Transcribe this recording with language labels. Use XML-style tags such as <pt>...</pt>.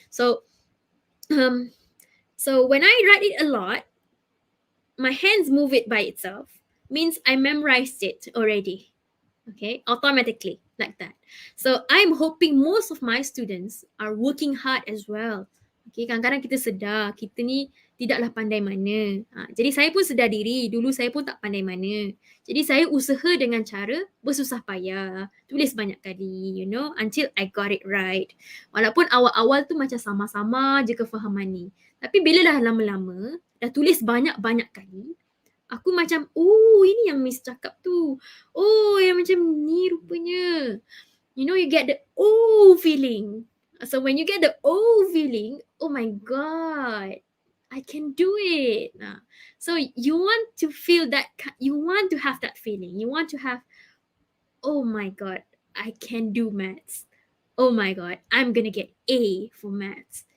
<en>So when I write it a lot, my hands move it by itself. Means I memorized it already. Okay, automatically like that. So I'm hoping most of my students are working hard as well.</en> <ms>Okay, kadang-kadang kita sedar kita ni tidaklah pandai mana. Jadi saya pun sedar diri, dulu saya pun tak pandai mana. Jadi saya usaha dengan cara bersusah payah, tulis banyak kali,</ms> <en>you know, until I got it right.</en> <ms>Walaupun awal-awal tu macam sama-sama je kefahaman ni. Tapi bila dah lama-lama, dah tulis banyak-banyak kali, aku macam, oh ini yang Miss cakap tu. Oh yang macam ni rupanya.</ms> <en>You know, you get the oh feeling. So when you get the oh feeling, oh my god, I can do it. So you want to feel that, you want to have that feeling. You want to have, oh my god, I can do maths. Oh my god, I'm gonna get A for maths.</en>